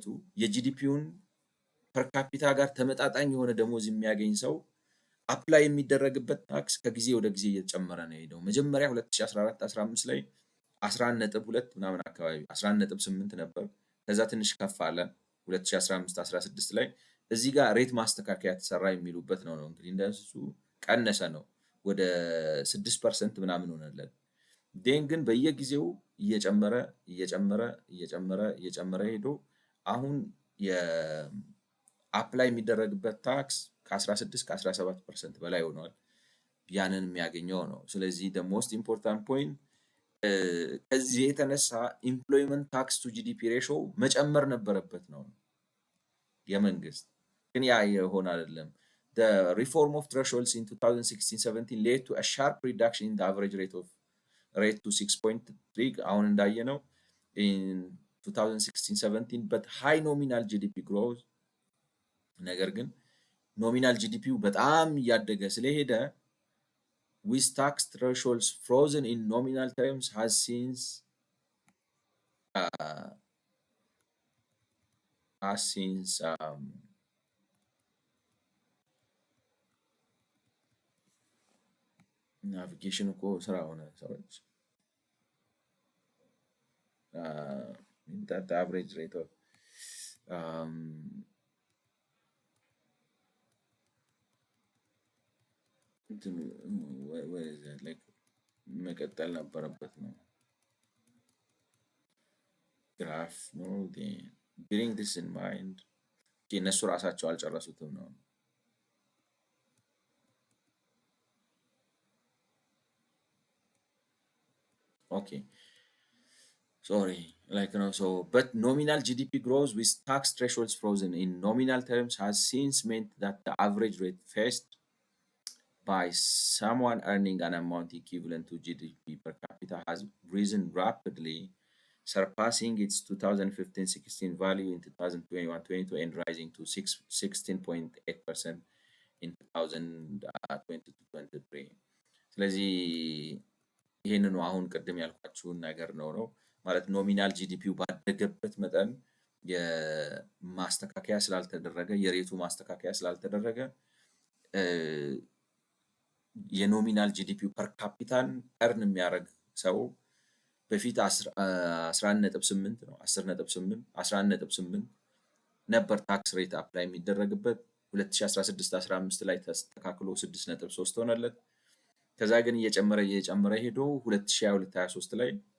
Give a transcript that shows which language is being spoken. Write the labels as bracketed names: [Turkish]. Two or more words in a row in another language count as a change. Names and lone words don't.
[Amharic] የጂዲፒውን [English] per capita [Amharic] ጋር ተመጣጣኝ የሆነ ደሞዝ የሚያገኝ ሰው አፕላይ የሚደረግበት ታክስ ከጊዜ ወደ ጊዜ እየጨመረ ነው የሄደው። መጀመሪያ 2014 15 ላይ 11.2 ምናምን አካባቢ 11.8 ነበር። ከዛ ትንሽ ከፍ አለ 2015 16 ላይ እዚህ ጋር ሬት ማስተካከያ ተሰራ የሚሉበት ነው እንግዲህ እንደሱ ቀነሰ ነው ወደ 6% ምናምን ሆነለት። ግን በየጊዜው እየጨመረ ሄዶ አሁን አፕላይ የሚደረግበት ታክስ ከ16 ከ17% በላይ ሆኗል። ያንን የሚያገኘው ነው። ስለዚህ the most important point ከዚህ የተነሳ [English] employment tax to GDP ratio [Amharic] መጨመር ነበረበት ነው የመንግስት። ግን ያ የሆነ [English] አይደለም። The reform of thresholds in 2016-17 led to a sharp reduction in the average rate to 6.3 [Amharic] አሁን እንዳየነው [English] in 2016-17 but high nominal GDP growth [Amharic] ነገር ግን ኖሚናል ጂዲፒው በጣም እያደገ ስለሄደ [English] with tax thresholds frozen in nominal terms has since [Amharic] ናቪጌሽን እኮ ስራ ሆነ ሰዎች [English] that the average rate of [Amharic] መቀጠል ነበረበት ነው ግራፍ ነው [English] bearing this in mind [Amharic] እነሱ ራሳቸው አልጨረሱትም ነው [English] okay sorry but nominal GDP grows with tax thresholds frozen in nominal terms has since meant that the average rate faced by someone earning an amount equivalent to GDP per capita has risen rapidly, surpassing its 2015-16 value in 2021-22 and rising to 16.8% in 2022-23. [Amharic] ስለዚህ ይህንኑ አሁን ቅድም ያልኳችሁን ነገር ነው ማለት [English] nominal GDP [Amharic] ባደገበት መጠን የማስተካከያ ስላልተደረገ የሬቱ ማስተካከያ ስላልተደረገ [English] nominal GDP per capita [Amharic] እርን የሚያደርግ ሰው በፊት 11.8 ነው 11.8 ነበር [English] tax rate apply [Amharic] የሚደረግበት 2016-15 ላይ ተስተካክሎ 6.3 ሆነለት። ከዛ ግን እየጨመረ ሄዶ 2022-23 ላይ